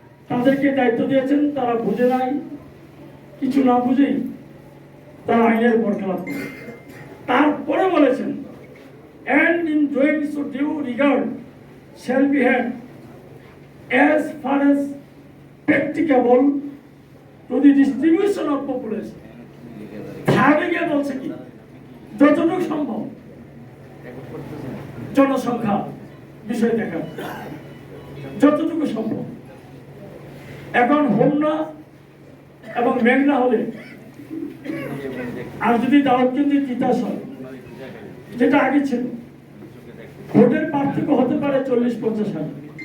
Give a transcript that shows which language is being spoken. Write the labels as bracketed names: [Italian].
[Bangla] তাদেরকে দায়িত্ব দিয়েছেন, তারা বুঝে নাই, কিছু না বুঝেই তারা আইনের বরখেলাপ করে। [English] তারপরে বলেছেন, and in doing so due regard shall be had as far as practicable to the distribution of population. [Bangla] থার্ডে গিয়ে বলছে কি, যতটুকু সম্ভব জনসংখ্যা বিষয় দেখা, যতটুকু সম্ভব। এখন হোমনা এবং মেঘনা হলে, আর যদি দাউদকান্দি তিতাস হয়, যেটা আগে ছিল, ভোটের পার্থক্য হতে পারে 40-50 হাজার।